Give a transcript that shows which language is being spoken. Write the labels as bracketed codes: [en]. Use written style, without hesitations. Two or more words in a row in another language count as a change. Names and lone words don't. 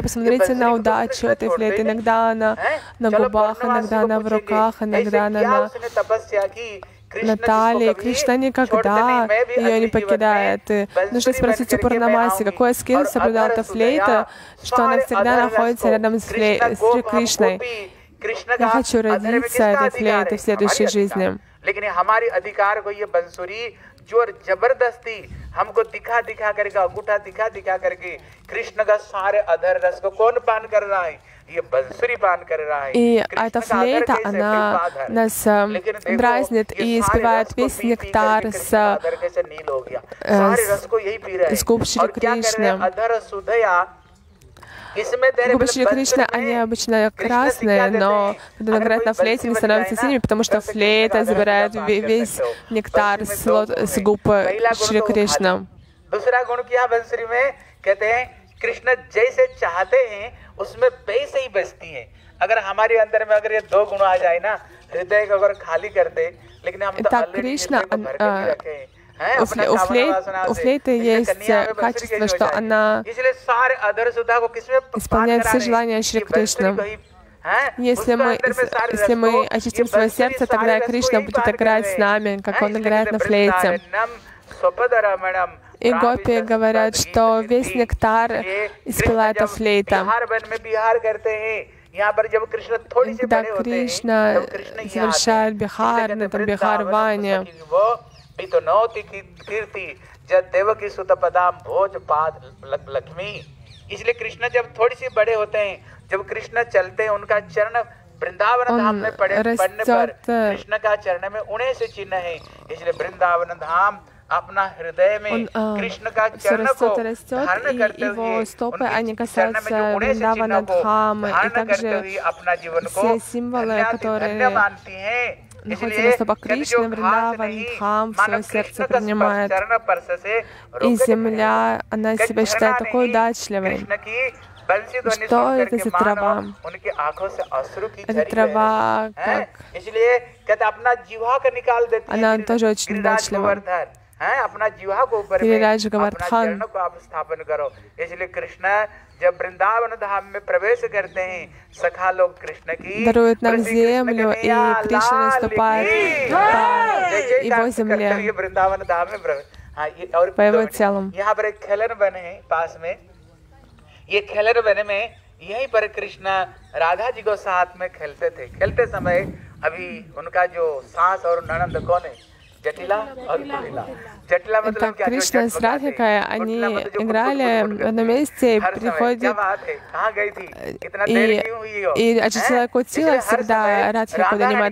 [ru] Посмотрите на удачу этой флейты. Иногда она на губах, иногда она в руках, иногда она на талии. Кришна никогда ее не покидает. Нужно спросить у Пурнамаси, какой скилл соблюдала эта флейта, что она всегда находится рядом с Шри Кришной. Я хочу родиться этой флейтой в следующей жизни. [hi] लेकिन हमारे अधिकार को ये बंसुरी जोर जबरदस्ती हमको दिखा करके, अंगूठा दिखा करके कृष्ण का सारे अधर रस को कौन पान कर रहा है? ये बंसुरी पान कर रहा है। [ru] И эта флейта, она нас дразнит и спевает весь нектар с губ Шри Кришны. Губы Шри Кришны, они обычно красные, но когда он играет на флейте, они становятся синими, потому что флейта забирает весь нектар с губ Шри Кришны. [hi] दूसरा गुण किया बंसुरी में, कहते हैं कृष्ण जैसे चाहते हैं उसमें वैसे ही बजती हैं। अगर हमारे अंदर में अगर ये दो गुण आ जाए ना, हृदय को अगर खाली कर दे, लेकिन हम तो [ru] Кришна, у флейты есть качество, что она исполняет все желания Шри Кришны. Если мы очистим свое сердце, тогда Кришна будет играть с нами, как он играет на флейте. И гопи говорят, что весь нектар испила эта флейта. Когда Кришна совершает бихар, на этом бихар-ване, [hi] इसलिए कृष्ण जब थोड़ी सी बड़े होते हैं, जब कृष्ण चलते हैं, उनका चरण वृंदावन धाम में पड़ने पर कृष्ण का चरण में 19 चिन्ह है। इसलिए वृंदावन धाम अपना हृदय में कृष्ण का चरण को धारण करते हुए, उनके चरण में जो 69 चिन्हों को धारण करते हुए अपना जीवन को धन्य मानती हैं। [ru] находится стопа Кришны, Вриндаван, Дхам, в свое сердце принимает. И земля, она себя считает такой удачливой. Что это за трава? Это трава, как... Она тоже очень удачлива. Гирираджа Гавардхан. [hi] जब वृंदावन धाम में प्रवेश करते हैं, सखा लोग कृष्ण की [ru] дарует нам землю, и Кришна наступает по его земле, [hi] वृंदावन धाम में प्रवेश [ru] по его телу. [hi] यहाँ पर एक खेलन वन है पास में। ये खेलन वन में यहीं पर कृष्ण राधा जी को साथ में खेलते थे। खेलते समय अभी उनका जो सास और ननंद कौन है, जटिला और कुटिला। जटिला मतलब क्या, [ru] Кришна с Радхикой, они играли в одном месте, и приходит, и Джатила и Кутила всегда Радхику донимают.